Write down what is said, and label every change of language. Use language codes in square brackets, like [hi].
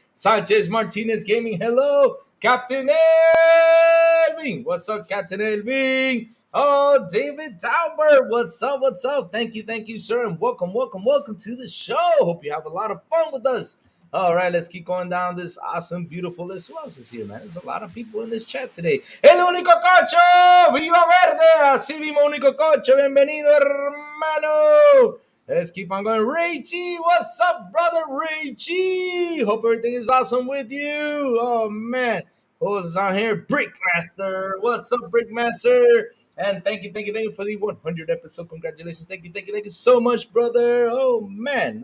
[en] Sanchez Martinez Gaming, hello. Captain Elving, what's up, Captain Elving? Oh, David Talbert, what's up? Thank you, sir, and welcome to the show. Hope you have a lot of fun with us. All right, let's keep going down this awesome, beautiful list. Who else is here, man? There's a lot of people in this chat today. [es] El único cocho, viva verde, así mismo único cocho, bienvenido, hermano. [en] Let's keep on going. Rachy, what's up, brother Rachy? Hope everything is awesome with you. Oh, man. Who's on here? Brickmaster. What's up, Brickmaster? And thank you for the 100 episode. Congratulations. Thank you so much, brother. Oh, man.